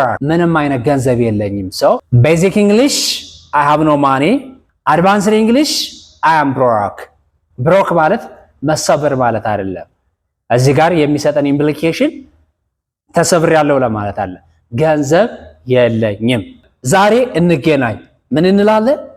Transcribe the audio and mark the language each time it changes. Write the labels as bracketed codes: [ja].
[am] ምንም አይነት ገንዘብ የለኝም። [en] ቤዚክ እንግሊሽ I have no money. አድቫንስድ እንግሊሽ I am broke. [am] ብሮክ ማለት መሰበር ማለት አይደለም። እዚህ ጋር የሚሰጠን ኢምፕሊኬሽን ተሰብሬያለሁ ለማለት አለ። ገንዘብ የለኝም። ዛሬ እንገናኝ ምን እንላለን?